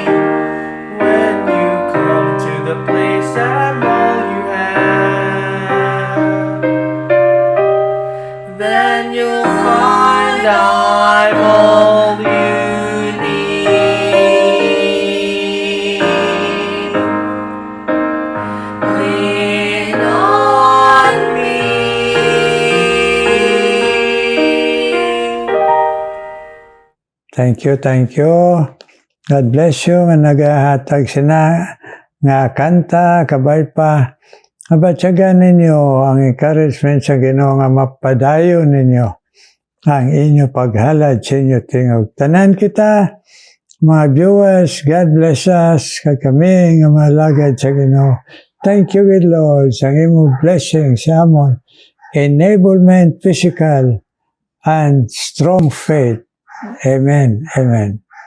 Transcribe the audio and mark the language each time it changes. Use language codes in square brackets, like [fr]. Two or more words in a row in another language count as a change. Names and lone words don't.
[en] When you come to the place I'm all you have, then you'll find I'm all you need. Lean on me. Thank you, thank you. God bless you [hil] nga nagahatag sina nga kanta, kabay pa. Mabatsagan ninyo ang encouragement sa Ginoo nga mapadayon ninyo ang inyo paghalad sa inyo tingog. Tanan kita, mga viewers, [en] God bless us, [hil] kag kami nga malagad sa Ginoo. [en] Thank you, good Lord, [hil] sa imong blessing sa amon, enablement, [en] physical, and strong faith. Amen. Amen.